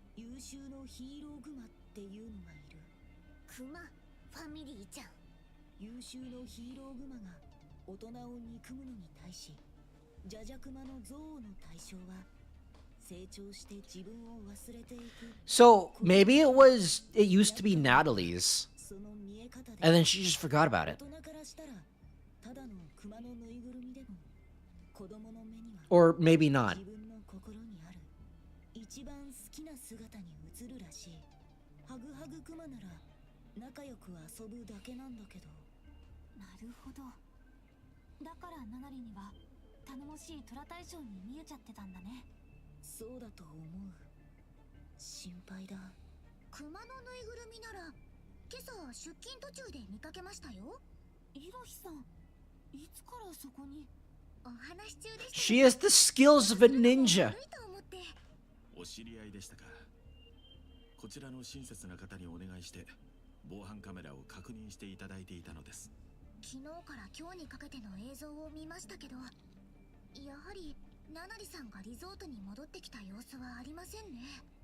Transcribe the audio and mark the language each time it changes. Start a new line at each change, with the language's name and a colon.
Japanese: 優秀のヒーローグマっていうのがいる。クマファミリーじゃん。優秀のヒーローグマが大人を憎むのに対し、ジャジャクマの憎悪の対象は成長して自分を忘れていく。
English: So maybe it used to be Natalie's,
Japanese: その見え方で
English: and then she just forgot about it.
Japanese: 大人からしたらただのクマのぬいぐるみでも子供の目には
English: Or maybe not.
Japanese: 自分の心にある一番好きな姿に映るらしい。ハグハグクマなら仲良く遊ぶだけなんだけど。なるほど。だからナナリには頼もしい虎大将に見えちゃってたんだね。そうだと思う。心配だ。クマのぬいぐるみなら今朝出勤途中で見かけましたよ。イロヒさん、いつからそこに？
English: She has the skills of a ninja.
Japanese: お知り合いでしたか。こちらの親切な方にお願いして防犯カメラを確認していただいていたのです。昨日から今日にかけての映像を見ましたけど、やはりナナリさんがリゾートに戻ってきた様子はありませんね。